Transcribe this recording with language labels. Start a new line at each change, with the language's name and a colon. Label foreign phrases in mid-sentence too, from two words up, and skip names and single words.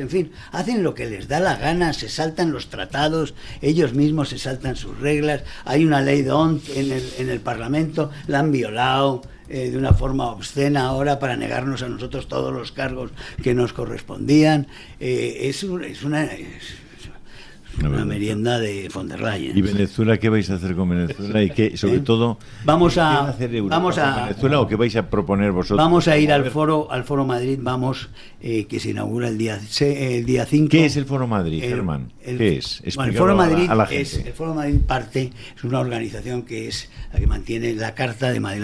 Spanish: En fin, hacen lo que les da la gana, se saltan los tratados, ellos mismos se saltan sus reglas. Hay una ley de ONT en el Parlamento, la han violado de una forma obscena ahora para negarnos a nosotros todos los cargos que nos correspondían. Es una merienda de von der Leyen. ¿Y Venezuela qué vais a hacer con Venezuela? Y qué, sobre todo, vamos ¿qué a va a hacer Europa vamos a con Venezuela o qué vais a proponer vosotros? Vamos a ir al foro Madrid, que se inaugura el día 5. ¿Qué es el Foro Madrid, Germán? ¿Qué es? Bueno, el Foro Madrid a la gente. el Foro Madrid es una organización que es la que mantiene la Carta de Madrid.